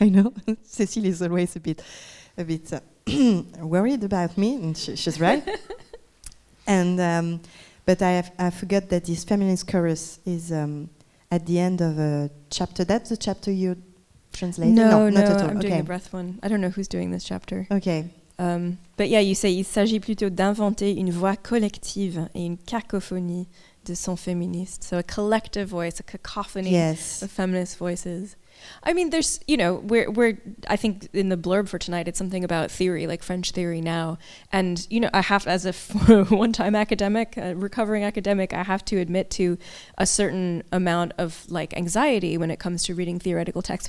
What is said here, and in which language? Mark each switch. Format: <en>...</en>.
<en>I know Cécile is always a bit worried about me, and she's right. And but I forgot that this feminist chorus is at the end of a chapter. That's the chapter you're translating? No, not at all. I'm doing the breath one. I don't know who's doing this chapter. Okay. But yeah, you say</en> <fr>il s'agit plutôt d'inventer une voix collective et une cacophonie de sons féministes.</fr> <en>So a collective voice, a cacophony of feminist voices. I mean, there's, you know, we're I think in the blurb for tonight, it's something about theory, like French theory now. And, you know, I have, as a one-time academic, a recovering academic, I have to admit to a certain amount of, like, anxiety when it comes to reading theoretical texts.</en>